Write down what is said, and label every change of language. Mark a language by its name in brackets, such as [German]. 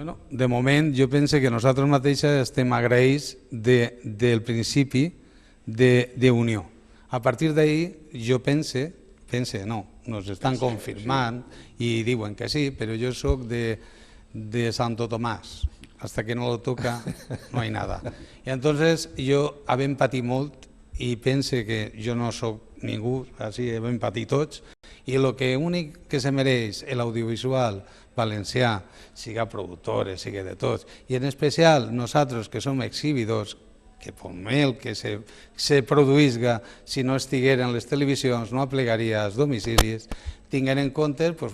[Catalan] De moment jo penso que nosaltres mateixos estem agraïts del principi d'unió. A partir d'ahir jo pense, no, nos estan confirmant i diuen que sí, però jo soc de Santo Tomàs. [Spanish] Hasta que no lo toca, no hay nada. [Catalan] I entonces jo havent patit molt i pense que jo no soc ningú, així hem patit tots, i el que únic que se mereix l'audiovisual valencià, siga productores, siga de tots, i en especial nosaltres que som exhibidors, que per el que se produïsca, si no estigueren les televisions, no aplegaria als domicilis, tinguent en compte,